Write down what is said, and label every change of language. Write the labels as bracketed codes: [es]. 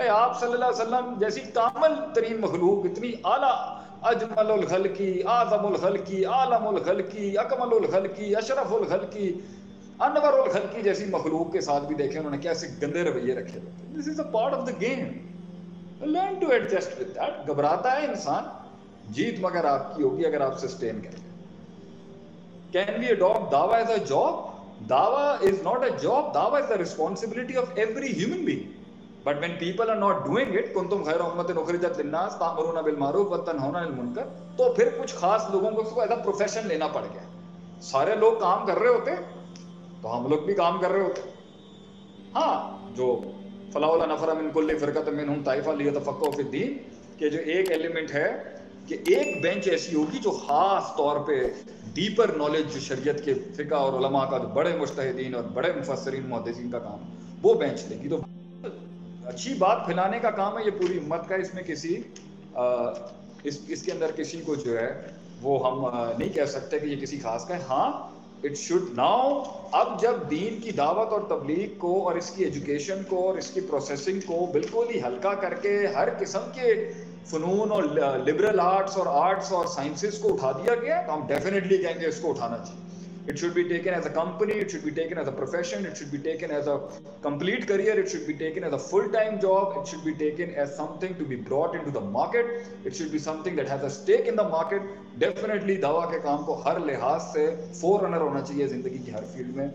[ur] اے آپ صلی اللہ علیہ وسلم جیسی کامل ترین مخلوق، اتنی اعلیٰ، اجمل الخلقی، اعظم الخلقی، عالم الخلقی، اکمل الخلقی، اشرف الخلقی، انور الخلقی جیسی مخلوق کے ساتھ بھی دیکھیں انہوں نے کیسے گندے رویے رکھے ہوتے ہیں. [en] This is a part of the game. Learn to adjust with that. [ur] گھبراتا ہے انسان، جیت مگر آپ کی ہوگی اگر آپ سسٹین کریں گے. [en] Can we adapt دعویٰ as a job? دعویٰ is not a job. دعویٰ is the responsibility of every human being. But when people are not doing it, [ar] کنتم خیر امت اخرجت للناس تأمرون بالمعروف وتنہون عن المنکر، [ur] تو پھر کچھ خاص لوگوں کو اس کو [en] as a profession [ur] لینا پڑ گیا. سارے لوگ کام کر رہے ہوتے تو ہم لوگ بھی کام کر رہے ہوتے. ہاں جو [ar] فلولا نفر من کل فرقۃ منہم طائفہ لیتفقہوا فی الدین، [ur] کہ جو ایک ایلیمنٹ ہے کہ ایک بینچ ایسی ہوگی جو خاص طور پہ ڈیپر نالج جو شریعت کے فقہ اور علماء کا جو بڑے مجتہدین اور بڑے مفسرین محدثین کا کام وہ بینچ لے گی. تو اچھی بات پھیلانے کا کام ہے یہ پوری امت کا. اس میں کسی اس کے اندر کسی کو جو ہے وہ ہم نہیں کہہ سکتے کہ یہ کسی خاص کا ہے. ہاں [en] it should now, [ur] اب جب دین کی دعوت اور تبلیغ کو اور اس کی ایجوکیشن کو اور اس کی پروسیسنگ کو بالکل ہی ہلکا کر کے ہر قسم کے فنون اور لبرل آرٹس اور آرٹس اور سائنسز کو اٹھا دیا گیا، تو ہم ڈیفینیٹلی کہیں گے اس کو اٹھانا چاہیے. [en] It should be taken as a company, it should be taken as a profession, it should be taken as a complete career, it should be taken as a full-time job, it should be taken as something to be brought into the market, it should be something that has a stake in the market. [ur] Definitely دعویٰ کے کام کو ہر لحاظ سے four runner ہونا چاہیے زندگی کی ہر field میں.